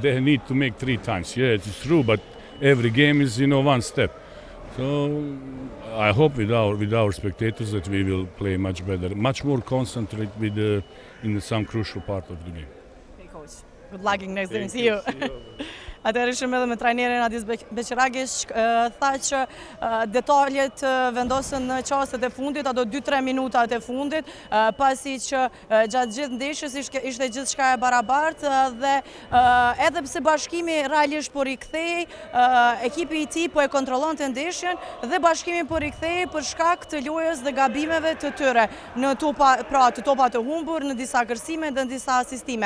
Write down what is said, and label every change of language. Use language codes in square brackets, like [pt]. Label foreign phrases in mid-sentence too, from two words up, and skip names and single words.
[en] They need to make 3 times. Yeah, it's true, but every game is one step. So I hope with our spectators that we will play much better, much more concentrate in some crucial part of the game. Hey coach, good luck next game. See you. [sq] Atëherë ishim edhe me trajnerin Adis Beqiragish, tha që detaljet vendosën në çastet e fundit, ato 2-3 minutat e fundit, pasi që gjatë gjithë ndeshjes ishte gjithçka e barabartë dhe edhe pse Bashkimi realisht po rikthehej, ekipi I tij po e kontrollonte ndeshjen dhe Bashkimi po rikthehej për shkak të lojës dhe gabimeve të tyre në topa të humbur, në disa kërcime dhe në disa asistime.